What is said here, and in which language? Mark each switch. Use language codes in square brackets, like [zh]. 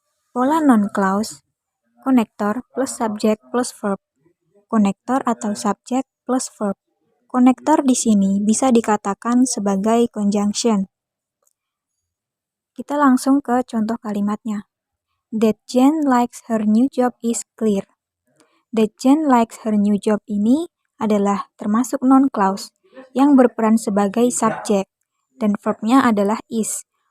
[id] Pola noun clause, konektor plus subjek plus verb. Konektor atau subjek plus verb. Konektor di sini bisa dikatakan sebagai conjunction. Kita langsung ke contoh kalimatnya. [en] That Jane likes her new job is clear. That Jane likes her new job [id] ini adalah termasuk noun clause yang berperan sebagai subjek dan verbnya adalah is.